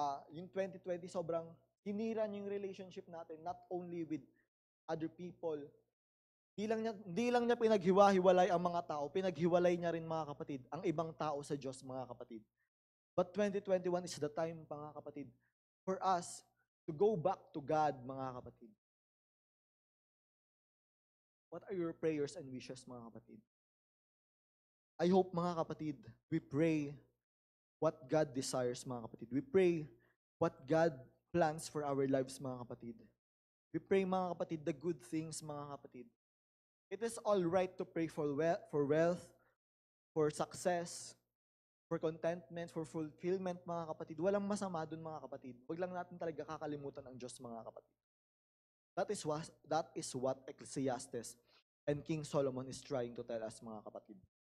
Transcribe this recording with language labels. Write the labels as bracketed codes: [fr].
[tl] Yung 2020, sobrang hinira niya yung relationship natin, [en] not only with other people. [tl] Hindi lang niya pinaghiwa-hiwalay ang mga tao, pinaghiwalay niya rin, mga kapatid, ang ibang tao sa Diyos, mga kapatid. [en] But 2021 is the time, mga kapatid, for us to go back to God, mga kapatid. What are your prayers and wishes, mga kapatid? I hope, mga kapatid, we pray what God desires, mga kapatid. We pray what God plans for our lives, mga kapatid. We pray, mga kapatid, the good things, mga kapatid. It is all right to pray for wealth, for success, for contentment, for fulfillment, mga kapatid. [tl] Walang masama dun, mga kapatid. Huwag lang natin talaga kakalimutan ang Diyos, mga kapatid. [en] That is what Ecclesiastes and King Solomon is trying to tell us, mga kapatid.